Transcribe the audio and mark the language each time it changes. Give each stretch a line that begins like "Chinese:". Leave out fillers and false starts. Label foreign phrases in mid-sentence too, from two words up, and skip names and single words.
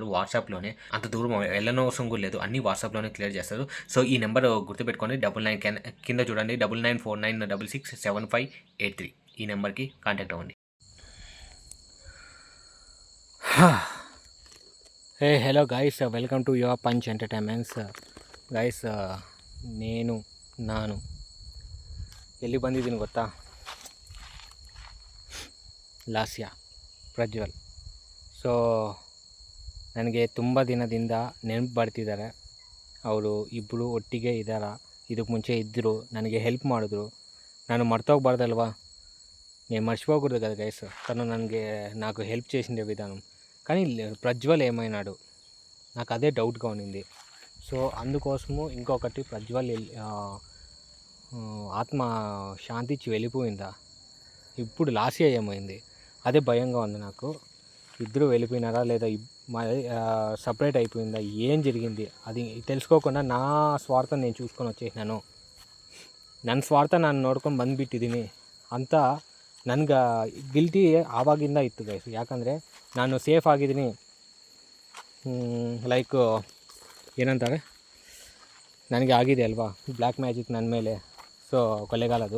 Telugu: వాట్సాప్లోనే, అంత దూరం వెళ్ళనవసరం కూడా లేదు, అన్నీ వాట్సాప్లోనే క్లియర్ చేస్తారు. సో ఈ నెంబర్ గుర్తుపెట్టుకోండి, 99 కింద చూడండి, 9949667583. ఈ నెంబర్కి కాంటాక్ట్ అవ్వండి.
English: Hey hello guys, welcome to your Punch Entertainments.
Kannada: ಗೈಸ್, ನಾನು ಎಲ್ಲಿ ಬಂದಿದ್ದೀನಿ ಗೊತ್ತಾ? ಲಾಸ್ಯಾ, ಪ್ರಜ್ವಲ್. ಸೊ ನನಗೆ ತುಂಬ ದಿನದಿಂದ ನೆನಪು ಬರ್ತಿದ್ದಾರೆ. ಅವರು ಇಬ್ಬರು ಒಟ್ಟಿಗೆ ಇದ್ದಾರೆ, ಇದಕ್ಕೆ ಮುಂಚೆ ಇದ್ದರು, ನನಗೆ ಹೆಲ್ಪ್ ಮಾಡಿದ್ರು.
Telugu: ನಾನು మర్చిపోకూడదల్వా? నేను మర్చిపోకూడదు కదా గైస్. తను నాకు హెల్ప్ చేసిన విధానం. కానీ ప్రజ్వల్ ఏమైనాడు, నాకు అదే డౌట్గా ఉన్నింది. సో అందుకోసము ఇంకొకటి, ప్రజ్వల్ ఆత్మ శాంతించి వెళ్ళిపోయిందా, ఇప్పుడు లాస్యా ఏమైంది, అదే భయంగా ఉంది నాకు. ఇద్దరు వెళ్ళిపోయినారా లేదా సపరేట్ అయిపోయిందా, ఏం జరిగింది అది తెలుసుకోకుండా నా ಸ್ವಾರ್ಥ నేను చూసుకొని వచ్చేసినాను.
Kannada: ನನ್ನ ಸ್ವಾರ್ಥ ನಾನು ನೋಡ್ಕೊಂಡು ಬಂದುಬಿಟ್ಟಿದ್ದೀನಿ ಅಂತ ನನಗೆ ಗಿಲ್ಟಿ ಆವಾಗಿಂದ ಇತ್ತು ಗೈಸ್. ಯಾಕಂದರೆ ನಾನು ಸೇಫ್ ಆಗಿದ್ದೀನಿ, ಲೈಕ್ ಏನಂತಾರೆ, ನನಗೆ ಆಗಿದೆ ಅಲ್ವಾ
English: black magic
Kannada: ನನ್ನ ಮೇಲೆ, ಸೊ ಕೊಲೆಗಾಲದು.